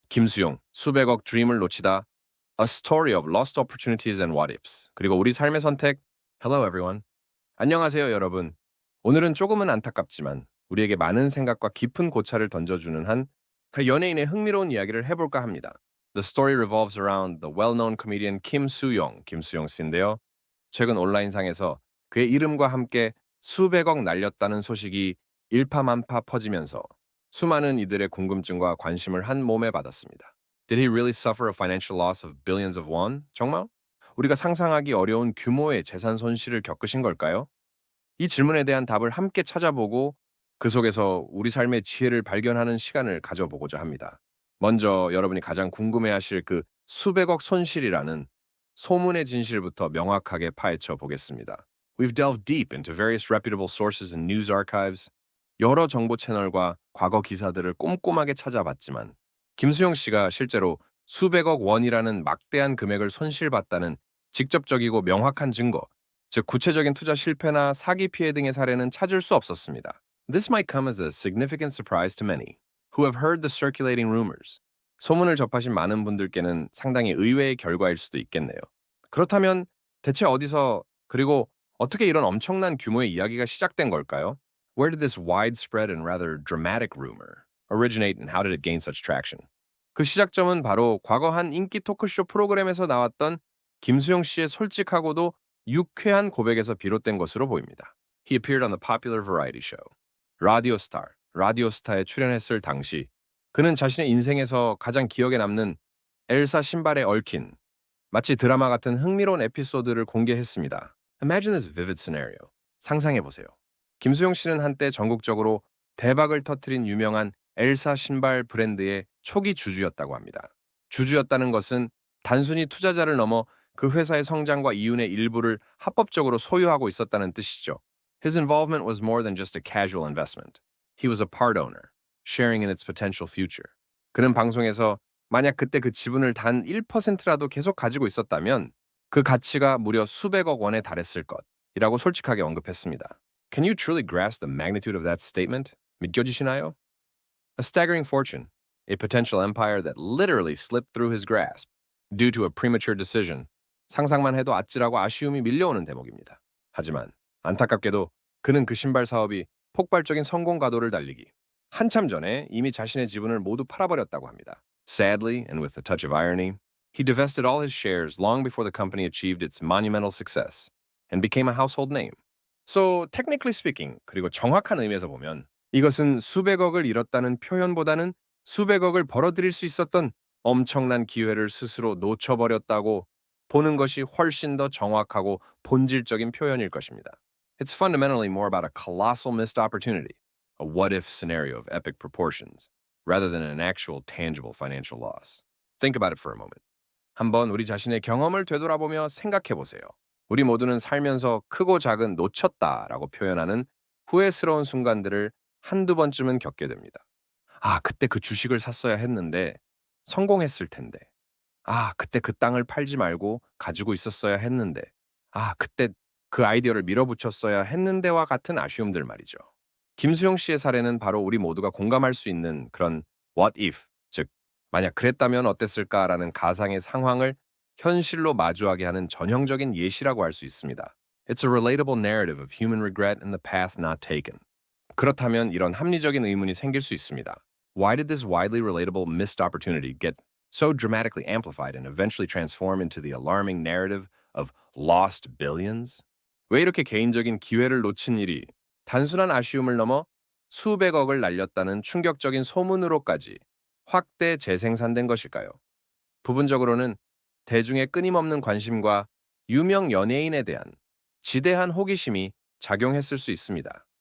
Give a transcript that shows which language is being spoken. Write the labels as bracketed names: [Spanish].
[Korean] 김수용, 수백억 드림을 놓치다. [English] A story of lost opportunities and what ifs. [Korean] 그리고 우리 삶의 선택. [English] Hello everyone. [Korean] 안녕하세요 여러분. 오늘은 조금은 안타깝지만 우리에게 많은 생각과 깊은 고찰을 던져주는 한 연예인의 흥미로운 이야기를 해볼까 합니다. [English] The story revolves around the well-known comedian 김수용 씨인데요. [Korean] 최근 온라인상에서 그의 이름과 함께 수백억 날렸다는 소식이 일파만파 퍼지면서 수많은 이들의 궁금증과 관심을 한 몸에 받았습니다. [English] Did he really suffer a financial loss of billions of won? [Korean] 정말? 우리가 상상하기 어려운 규모의 재산 손실을 겪으신 걸까요? 이 질문에 대한 답을 함께 찾아보고 그 속에서 우리 삶의 지혜를 발견하는 시간을 가져보고자 합니다. 먼저 여러분이 가장 궁금해하실 그 수백억 손실이라는 소문의 진실부터 명확하게 파헤쳐 보겠습니다. [English] We've delved deep into various reputable sources and news archives. [Korean] 여러 정보 채널과 과거 기사들을 꼼꼼하게 찾아봤지만 김수용 씨가 실제로 수백억 원이라는 막대한 금액을 손실봤다는 직접적이고 명확한 증거, 즉 구체적인 투자 실패나 사기 피해 등의 사례는 찾을 수 없었습니다. [English] This might come as a significant surprise to many who have heard the circulating rumors. [Korean] 소문을 접하신 많은 분들께는 상당히 의외의 결과일 수도 있겠네요. 그렇다면 대체 어디서 그리고 어떻게 이런 엄청난 규모의 이야기가 시작된 걸까요? [English] Where did this widespread and rather dramatic rumor originate and how did it gain such traction? [Korean] 그 시작점은 바로 과거 한 인기 토크쇼 프로그램에서 나왔던 김수용 씨의 솔직하고도 유쾌한 고백에서 비롯된 것으로 보입니다. [English] He appeared on the popular variety show, [Korean] 라디오스타에 출연했을 당시 그는 자신의 인생에서 가장 기억에 남는 엘사 신발에 얽힌 마치 드라마 같은 흥미로운 에피소드를 공개했습니다. [English] Imagine this vivid scenario. [Korean] 상상해보세요. 김수용 씨는 한때 전국적으로 대박을 터뜨린 유명한 엘사 신발 브랜드의 초기 주주였다고 합니다. 주주였다는 것은 단순히 투자자를 넘어 그 회사의 성장과 이윤의 일부를 합법적으로 소유하고 있었다는 뜻이죠. [English] His involvement was more than just a casual investment. He was a part owner, sharing in its potential future. [Korean] 그는 방송에서 만약 그때 그 지분을 단 1%라도 계속 가지고 있었다면 그 가치가 무려 수백억 원에 달했을 것이라고 솔직하게 언급했습니다. [English] Can you truly grasp the magnitude of that statement? [Korean] 믿겨지시나요? [English] A staggering fortune, a potential empire that literally slipped through his grasp due to a premature decision. [Korean] 상상만 해도 아찔하고 아쉬움이 밀려오는 대목입니다. 하지만 안타깝게도 그는 그 신발 사업이 폭발적인 성공 가도를 달리기 한참 전에 이미 자신의 지분을 모두 팔아버렸다고 합니다. [English] Sadly, and with a touch of irony, he divested all his shares long before the company achieved its monumental success and became a household name. So, technically speaking, [Korean] 그리고 정확한 의미에서 보면 이것은 수백억을 잃었다는 표현보다는 수백억을 벌어들일 수 있었던 엄청난 기회를 스스로 놓쳐버렸다고 보는 것이 훨씬 더 정확하고 본질적인 표현일 것입니다. [English] It's fundamentally more about a colossal missed opportunity, a what-if scenario of epic proportions, rather than an actual tangible financial loss. Think about it for a moment. [Korean] 한번 우리 자신의 경험을 되돌아보며 생각해 보세요. 우리 모두는 살면서 크고 작은 놓쳤다라고 표현하는 후회스러운 순간들을 한두 번쯤은 겪게 됩니다. 아, 그때 그 주식을 샀어야 했는데 성공했을 텐데. 아, 그때 그 땅을 팔지 말고 가지고 있었어야 했는데. 아, 그때 그 아이디어를 밀어붙였어야 했는데와 같은 아쉬움들 말이죠. 김수용 씨의 사례는 바로 우리 모두가 공감할 수 있는 그런 what if, 즉 만약 그랬다면 어땠을까라는 가상의 상황을 현실로 마주하게 하는 전형적인 예시라고 할 수 있습니다. [English] It's a relatable narrative of human regret and the path not taken. [Korean] 그렇다면 이런 합리적인 의문이 생길 수 있습니다. [English] Why did this widely relatable missed opportunity get so dramatically amplified and eventually transform into the alarming narrative of lost billions? [Korean] 왜 이렇게 개인적인 기회를 놓친 일이 단순한 아쉬움을 넘어 수백억을 날렸다는 충격적인 소문으로까지 확대 재생산된 것일까요? 부분적으로는 대중의 끊임없는 관심과 유명 연예인에 대한 지대한 호기심이 작용했을 수 있습니다.